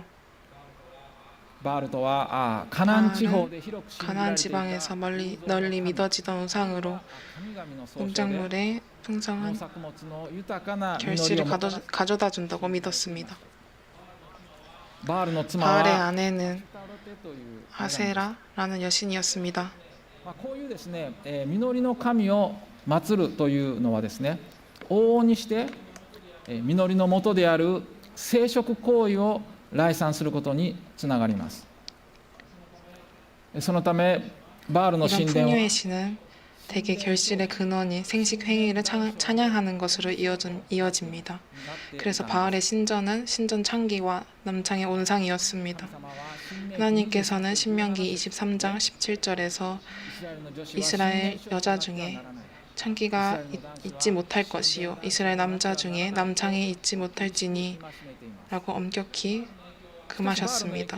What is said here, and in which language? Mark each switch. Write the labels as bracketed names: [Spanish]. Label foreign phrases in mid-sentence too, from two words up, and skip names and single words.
[Korean] 바알은 가나안 지방에서 널리 믿어지던 우상으로 농작물의 풍성한 결실을 가져다 준다고 믿었습니다. 바알의 아내는 아세라라는 여신이었습니다. [Japanese] 実りの神を祀るというのはですね、往々にして実りの元である生殖行為を礼賛することにつながります。そのためバールの神殿は [Korean] 풍요의 신은 대개 결실의 근원인 생식 행위를 찬양하는 것으로 이어집니다. 그래서 바알의 신전은 신전 창기와 남창의 온상이었습니다. 하나님께서는 신명기 23장 17절에서 이스라엘 여자 중에 창기가 있지 못할 것이요 이스라엘 남자 중에 남창이 있지 못할지니 라고 엄격히 금하셨습니다.